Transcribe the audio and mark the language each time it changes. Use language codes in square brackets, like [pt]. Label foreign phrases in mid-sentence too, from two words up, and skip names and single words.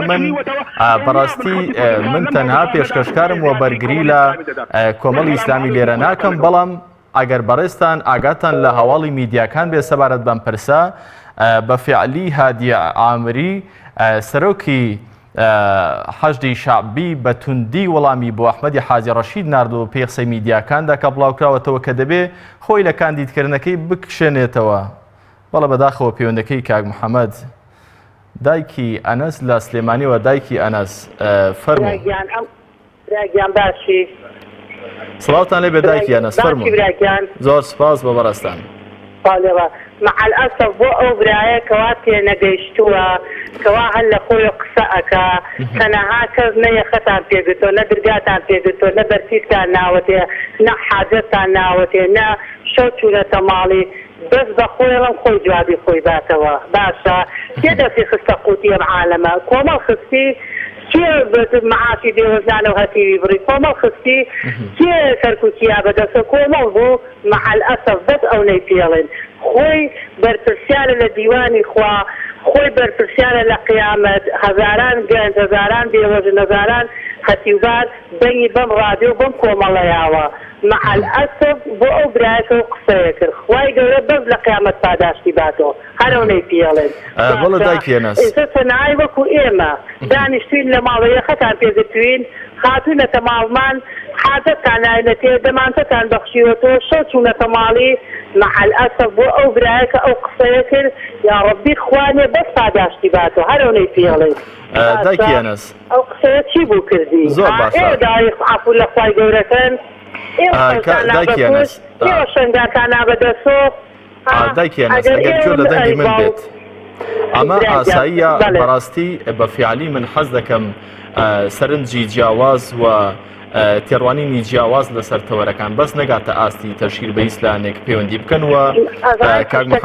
[ckb] من بەڕاستی من تەنها پێشکەشکارم و بەرگری لە کۆمەڵی ئیسلامی لێرە ناکەم، بەڵام ئەگەر بەڕێستان ئاگاتان لە هەواڵی میدیاکان بێ سەبارەت بەم پرسە بەفیعلی هادیە عامری سەرۆکی حەشدی شعبی بە توندی وەڵامی بۆ ئەحمەدی حاجی ڕەشید ناردووە پێی قسەی میدیاکاندا کە بڵاوکراوەتەوە کە دەبێ خۆی لە کاندیدکردنەکەی بکشێنێتەوە. بەڵێ بەداخەوە پەیوەندەکەی کاک محەممەد دایکی ئەنەس لە سلێمانیەوە دایکی ئەنەس فەرموو. راگیان باشی سڵاوتان لێ بێدایکی ئەنەس فەرموون. زۆر سپاس بە بەڕێستان. [ar] مع الأسف [ckb] بۆ ئەو برایە کەوا تێنەگەیشتووە کەوا هەر لە خۆی قسە ئەکا تەنەها کەس نەیە خەتان پێگرتۆ نە درگاتان پێگرتۆ نە بەرسیتان ناوەتێ نە حاجەتان ناوەتێ نە شەو چوونەتە ماڵی بەس بە خۆیڵم خۆی جوابی خۆی باتەوە باشە کێ دەستی خستە قوتی ئەم عالەمە کۆمەڵ خستی کێ معاشی دێوەزانە و هەتیوی بڕی کۆمەڵ خستی کێ سەرکوتیا بەدەستە کۆمەڵ بوو [ar] مع الأسف [ckb] بەس ئەو نەی پێڵێن خۆی بەرپرسیارە لە دیوانی خوا خۆی بەرپرسیارە لە قیامەت هەزاران گەنج هەزاران بێوەژن هەزاران هەتیوبار بەنی بەم ڕادیۆ بەم کۆمەڵەیاوە [ar] مع الأسف [ckb] بۆ ئەو برایەکە و قسەیە کرد خوای گەورە بەس لە قیامەت پاداشتی باتەوە هەرەو نەی پێڵێن بەڵێ دایکی ئەنەس ئێستا تەنایی وەکو ئێمە دانیشتوین لە ماڵەیە خەتان پێگرتوین خاتوونەتە ماڵمان حاجەتان نایە تێ دەمانچەتان بەخشیوەتەوە شەو چوونەتە ماڵی [ar] مع الأسف [ckb] بۆ ئەو برایەکە ئەو قسەیە کرد [ar] یا ڕەبی [ckb] خوانێ بەس پاداشتی باتەوە هەرەو نەی پێڵێن دایکی ئەنەس ئەو قسەیە چی بوو کردی زۆر باشە دایق عفو لە خوای گەورەکەن دایکی ئەنەس ئێوە شەنگاتان نابەدەسۆ دایکی ئەنەس ئەگەر جۆ لە دەنگی من بێت ئەمە ئاساییە بەڕاستی بە فیعلی من حەز دەکەم سەرنجی جیاواز و تێڕوانینی جیاواز لەسەر تەوەرەکان بەس نەگاتە ئاستی تەشیر بە ئیسلامێک پەیوەندی بکەن و کاک